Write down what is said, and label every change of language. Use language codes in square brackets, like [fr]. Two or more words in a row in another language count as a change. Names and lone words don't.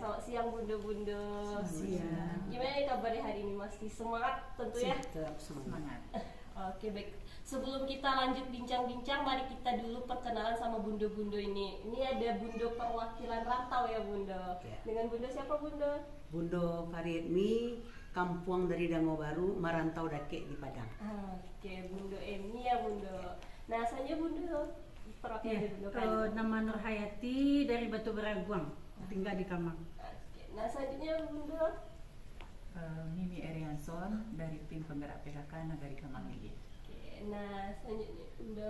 [id] Selamat siang Bundo-Bundo. Selamat siang. Gimana kabarnya hari ini? Masih semangat tentu ya? Tetap semangat. Oke, baik. Sebelum kita lanjut bincang-bincang, mari kita dulu perkenalan sama Bundo-Bundo ini. Ini ada Bundo perwakilan rantau ya Bundo. Ya. Dengan Bundo siapa Bundo? Bundo Faridmi, kampung dari Danau Baru, merantau dake di Padang. Oke, Bundo Emi ya Bundo. Nah, saya Bundo perwakilan dari Bundo kan. Nama Nur Hayati dari Batu Beraguang, tinggal di Kamang. Oke, nah selanjutnya Bundo. Mimi Erianson dari tim penggerak PKK Nagari Kamanghilia. Oke, nah selanjutnya Bundo.